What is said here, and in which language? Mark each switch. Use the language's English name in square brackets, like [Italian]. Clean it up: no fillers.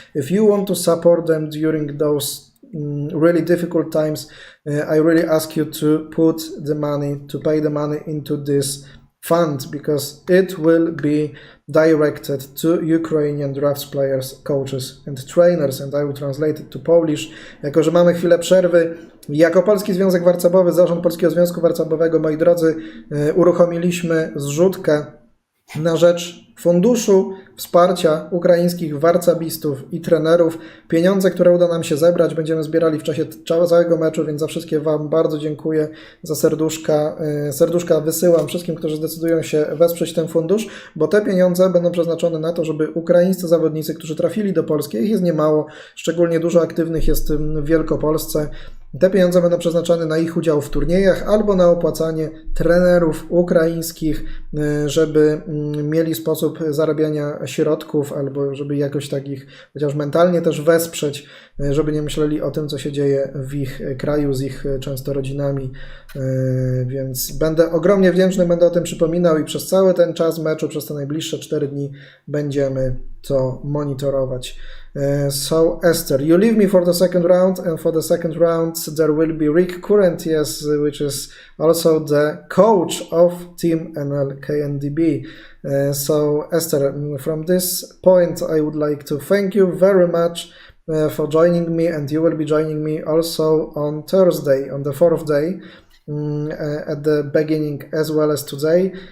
[English] If you want to support them during those really difficult times, I really ask you to put the money, to pay the money into this fund because it will be directed to Ukrainian drafts players, coaches and trainers, and I will translate it to Polish. [Polish] Jako że mamy chwilę przerwy, jako Polski Związek Warcabowy, Zarząd Polskiego Związku Warcabowego, moi drodzy, uruchomiliśmy zrzutkę na rzecz funduszu wsparcia ukraińskich warcabistów i trenerów. Pieniądze, które uda nam się zebrać, będziemy zbierali w czasie całego meczu, więc za wszystkie Wam bardzo dziękuję, za serduszka. Serduszka wysyłam wszystkim, którzy zdecydują się wesprzeć ten fundusz, bo te pieniądze będą przeznaczone na to, żeby ukraińscy zawodnicy, którzy trafili do Polski, ich jest niemało, szczególnie dużo aktywnych jest w Wielkopolsce, te pieniądze będą przeznaczone na ich udział w turniejach albo na opłacanie trenerów ukraińskich, żeby mieli sposób zarabiania środków, albo żeby jakoś tak ich chociaż mentalnie też wesprzeć, żeby nie myśleli o tym, co się dzieje w ich kraju, z ich często rodzinami. Więc będę ogromnie wdzięczny, będę o tym przypominał i przez cały ten czas meczu, przez te najbliższe 4 dni będziemy to monitorować. [English] So Esther, you leave me for the second round, and for the second round there will be Rick Currentius, which is also the coach of Team NL KNDB. So Esther, from this point I would like to thank you very much for joining me, and you will be joining me also on Thursday, on the 4th day, at the beginning as well as today.